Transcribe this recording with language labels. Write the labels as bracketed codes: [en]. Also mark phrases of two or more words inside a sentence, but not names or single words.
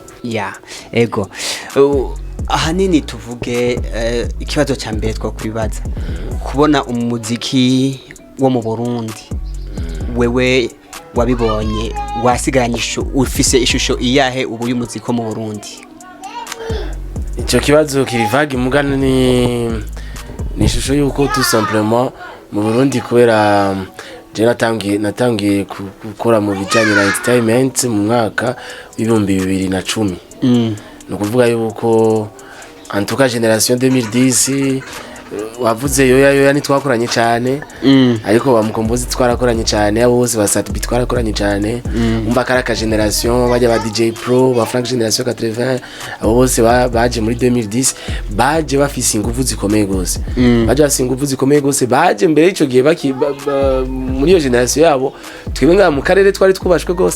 [rn] ego ahanini tuvuge ikibazo cya mbere twakwibaza kubona umuziki wo mu Burundi wewe wabibonye wasigaranye ufise ishusho iyahe ubu y'umuziki mu Burundi. Ico kibazo kirivagi mugana ni ishusho yuko [fr] tout simplement [rn] mu Burundi kubera je natangiye gukora mu bijanye na entertainment mu mwaka w'ibihumbi 2010 no kuvuga yuko [fr] en tout cas [rn] génération 2010 wavuze yoya ni twakoranye cyane ariko ba Mukombozi twarakoranye cyane abo bose ba Satbi twarakoranye cyane umva karaka generation bajya ba DJ Pro ba Frank generation 80 abo bose baje muri 2010 baje bafise ingufu zikomeye gose baje bafise ingufu zikomeye gose baje mbere ico gihe muri iyo generation yabo twebwe nga mu karere twari twubashwe